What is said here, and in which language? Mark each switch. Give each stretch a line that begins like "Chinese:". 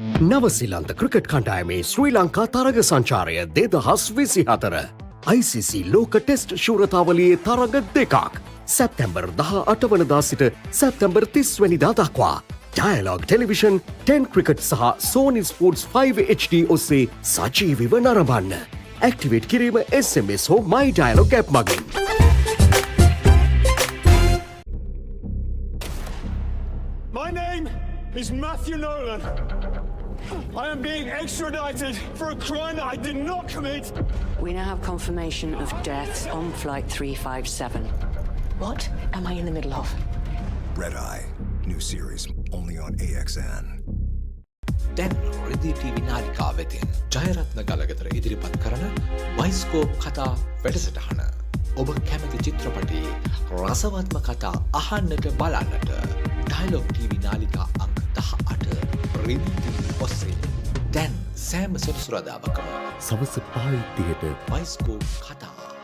Sinhala: නවසිලන්ත cricket කණ්ඩායමේ ශ්‍රී ලංකා තරග සංචාරය 2024 ICC ලෝක ටෙස්ට් ශූරතාවලියේ තරග දෙකක් සැප්තැම්බර් 18 වනදා සිට සැප්තැම්බර් 30 වැනිදා දක්වා Dialog Television 10 Cricket සහ Sony Sports 5 HD ඔස්සේ සජීවීව නරඹන්න. ඇක්ටිවේට් කිරීම SMS හෝ My Dialog app මගින්.
English: My name is Matthew Nolan. I am being extradited for a crime that I did not commit. We now have confirmation of deaths on flight 357. What am I in the middle of? Red Eye. New series only on AXN.
Sinhala: දැන් රෙදි TV නාලිකාව වෙතින් ජයරත්න ගලගතර ඉදිරිපත් කරන bioscope කතා වැඩසටහන. ඔබ කැමති චිත්‍රපටයේ රසවත්ම කතා අහන්නට බලන්නට ඩයලොග් ටීවී නාලිකා අංක 18 රෙදි ටීවී ඔස්සේ දැන් සෑම සෙනසුරාදාවකම සවස 5:30ට බයිස්කෝප් කතා.